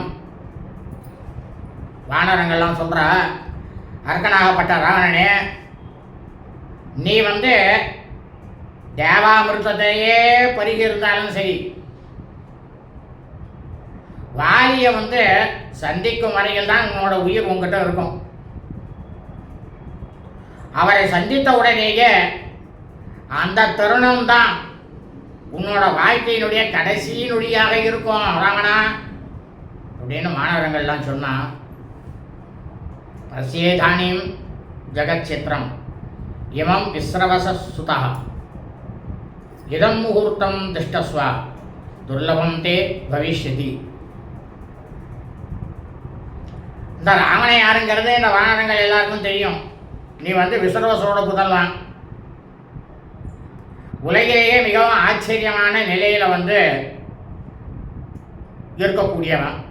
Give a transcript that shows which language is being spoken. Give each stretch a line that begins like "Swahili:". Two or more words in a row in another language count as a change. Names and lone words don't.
Tamil: வானரங்கள்லாம் சொல்ற, அரக்கனாகப்பட்ட ராவணனே, நீ தேவாமிருத்தத்தையே பருகியிருந்தாலும் சரி, வாலியை சந்திக்கும் வரையில் தான் உன்னோட உயிர் உங்ககிட்ட இருக்கும். அவரை சந்தித்த உடனேயே அந்த தருணம் தான் உன்னோட வாழ்க்கையினுடைய கடைசி நொடியாக இருக்கும் ராவணா அப்படின்னு மாணவர்கள்லாம் சொன்னா.
Sanskrit: अस्येधानीं जगच्चित्रम् इमं विस्रवससुतः इदं मुहूर्तं तिष्ठस्व दुर्लभं ते भविष्यति.
Tamil: இந்த ராவண யாருங்கிறது இந்த வானரங்கள் எல்லாருக்கும் தெரியும். நீ விஸ்ரவசோட புதல்வான். உலகிலேயே மிகவும் ஆச்சரியமான நிலையில இருக்கக்கூடியவன்.